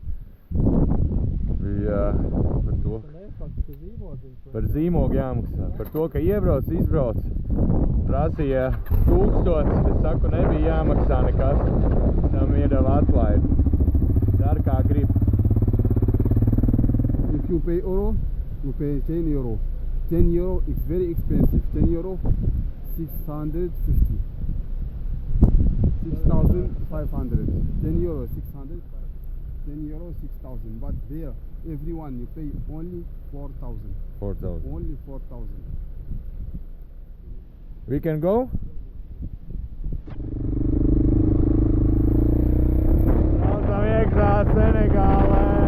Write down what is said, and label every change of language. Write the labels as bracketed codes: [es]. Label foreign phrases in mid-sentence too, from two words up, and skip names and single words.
[lv] Bija par zīmogu jāmaksā. Par to, ka iebrauc, izbrauc. Prasīja 1000, es saku, nebija jāmaksā nekas. Tam iedeva atlaidi. Dar kā grib. [en] If you pay euro, you pay 10 euro. 10 euro is very expensive. 10 euro, 650. 6,500. 10 euro, 600. 10 euro, 6,000. But there, everyone, you pay only 4,000. 4,000. Only 4,000. We can go? [lv] Braucam iekšā Senegālē.